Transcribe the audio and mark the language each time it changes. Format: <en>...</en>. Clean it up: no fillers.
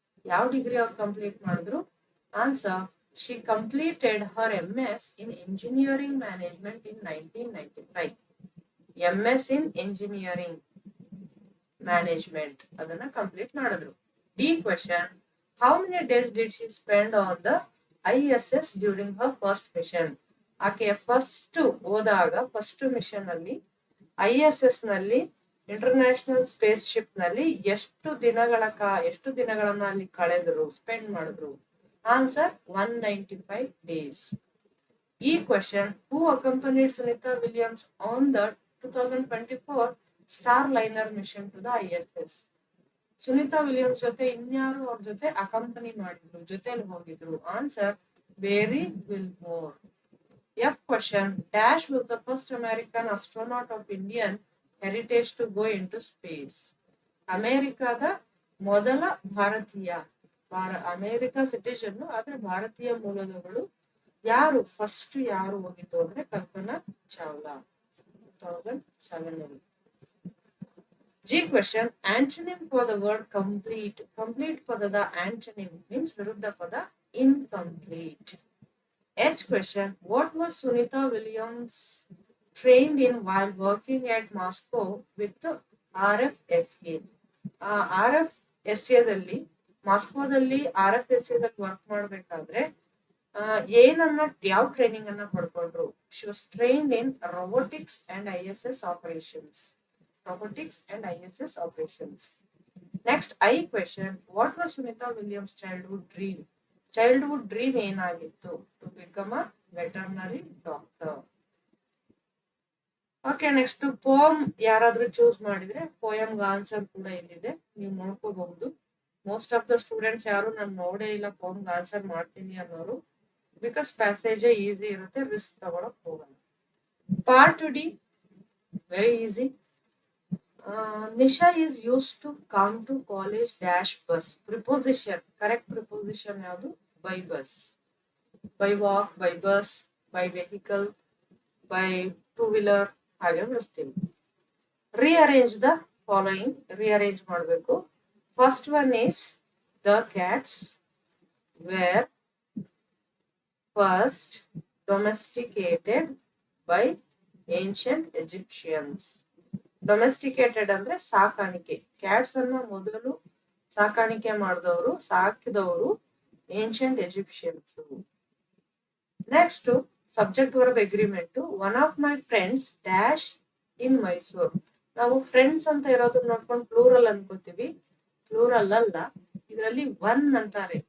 <kn>ಯಾವ ಡಿಗ್ರಿ ಅವ್ರು ಕಂಪ್ಲೀಟ್ ಮಾಡಿದ್ರು?</kn> <en>Answer, she completed her MS in Engineering Management in 1995.</en> <kn>MS in Engineering Management ಅದನ್ನ complete ಮಾಡಿದ್ರು.</kn> <en>D question, how many days did she spend on the ISS during her first mission?</en> <kn>ಆಕೆ first ಹೋದಾಗ, first mission ಅಲ್ಲಿ ISS ನಲ್ಲಿ, international space ship ನಲ್ಲಿ ಎಷ್ಟು ದಿನಗಳನ್ನ ಅಲ್ಲಿ ಕಳೆದ್ರು, spend ಮಾಡಿದ್ರು?</kn> <en>Answer, 195 days. ಈ question, who accompanied Sunita Williams on the 2024 Starliner mission to the ISS?</en> <kn>Sunita Williams ಜೊತೆ ಇನ್ಯಾರು ಅವ್ರ ಜೊತೆ ಅಕಂಪನಿ ಮಾಡಿದ್ರು, ಜೊತೆಲಿ ಹೋಗಿದ್ರು?</kn> <en>Answer, Barry Wilmore. F question, Dash was the first American astronaut of Indian heritage to go into space.</en> <kn>ಅಮೆರಿಕದ ಮೊದಲ ಭಾರತೀಯ, ಅಮೆರಿಕ ಸಿಟಿಜನ್ ಆದ್ರೆ ಭಾರತೀಯ ಮೂಲದವಳು ಯಾರು, ಫಸ್ಟ್ ಯಾರು ಹೋಗಿದ್ದು ಅಂದ್ರೆ Kalpana Chawla, 2007.</kn> <en>G question, antonym for the word complete. Complete</en> <kn>ಪದದ</kn> <en>antonym means</en> <kn>ವಿರುದ್ಧ ಪದ</kn> <en>incomplete. H question, what was Sunita Williams trained in while working at Moscow with RFSA?</en> <kn>RFSA ದಲ್ಲಿ, ಮಾಸ್ಕೋದಲ್ಲಿ RFSA ದಲ್ಲಿ ವರ್ಕ್ ಮಾಡ್ಬೇಕಾದ್ರೆ ಏನನ್ನ, ಯಾವ ಟ್ರೈನಿಂಗ್ ಅನ್ನ ಪಡ್ಕೊಂಡ್ರು?</kn> <en>She was trained in robotics and ISS operations. Robotics and ISS operations. Next, I question, what was Sunita Williams' childhood dream? Childhood dream</en> <kn>ಏನಾಗಿತ್ತು?</kn> <en>To become a veterinary doctor.</en> <kn>Okay, next poem ಯಾರಾದ್ರೂ choose ಮಾಡಿದ್ರೆ ಪೋಯಮ್ಗೆ answer ಕೂಡ ಇಲ್ಲಿದೆ, ನೀವು ನೋಡ್ಕೋಬಹುದು. Most of the students ಯಾರು ನಾನು ನೋಡೇ ಇಲ್ಲ ಪೋಯಮ್ಗೆ ಆನ್ಸರ್ ಮಾಡ್ತೀನಿ ಅನ್ನೋರು, ಬಿಕಾಸ್ ಪ್ಯಾಸೇಜೇ ಈಸಿ ಇರುತ್ತೆ, ರಿಸ್ಕ್ ತಗೊಳಕ್ ಹೋಗಲ್ಲ.</kn> <en>Part D very easy. Nisha is used to come to college dash bus. Preposition, correct preposition</en> <kn>ಯಾವುದು?</kn> <en>By bus. By walk, by bus, by vehicle, by two-wheeler</en> <kn>ಹಾಗೆ ಬರ್ತೀವಿ.</kn> <en>Rearrange the following.</en> <kn>Rearrange ಮಾಡಬೇಕು.</kn> <en>First one is, the cats were first domesticated by ancient Egyptians.</en> <kn>Domesticated ಅಂದ್ರೆ ಸಾಕಾಣಿಕೆ. Cats ಅನ್ನ ಮೊದಲು ಸಾಕಾಣಿಕೆ ಮಾಡಿದವರು, ಸಾಕಿದವರು ancient ಎಜಿಪ್ಷಿಯನ್ಸ್.</kn> <en>Next, subject verb agreement. One of my friends dash in Mysore.</en> <kn>ನಾವು ಫ್ರೆಂಡ್ಸ್ ಅಂತ ಇರೋದು ನೋಡ್ಕೊಂಡು ಪ್ಲೂರಲ್ ಅನ್ಕೋತೀವಿ, ಪ್ಲೂರಲ್ ಅಲ್ಲ, ಇದರಲ್ಲಿ ಒನ್ ಅಂತಾರೆ.</kn>